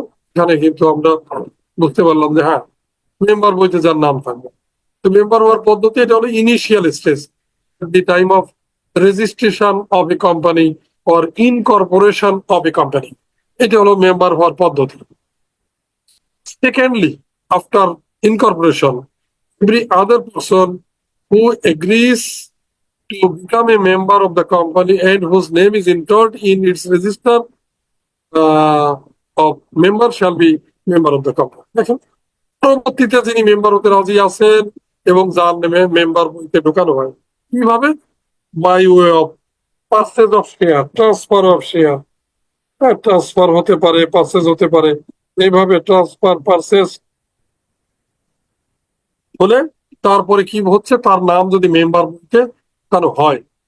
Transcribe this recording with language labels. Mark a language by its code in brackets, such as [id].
[bn] এখানে কিন্তু আমরা বুঝতে পারলাম যে হ্যাঁ, মেম্বার বইতে যার নাম থাকবে। তো মেম্বার হওয়ার পদ্ধতি এটা হলো initial stage, [en] the time of registration of a company [bn] or incorporation of a company, এটা হলো মেম্বার হওয়ার পদ্ধতি। [en] Secondly, after incorporation, every other person who agrees to become a member of the company and whose name is entered in its register of member shall be member of the company। [bn] দেখেন, পরবর্তীতে যিনি member হতে রাজি আছেন এবং যার নামে member বইতে ঢোকানো হয়, কিভাবে? [en] By way of purchase of share, transfer of share. [bn] Transfer হতে পারে, পারচেজ হতে পারে, এইভাবে ট্রান্সফার পারচেজ হলে তারপরে কি হচ্ছে, তার নাম যদি মেম্বার বইতে কেন হয়।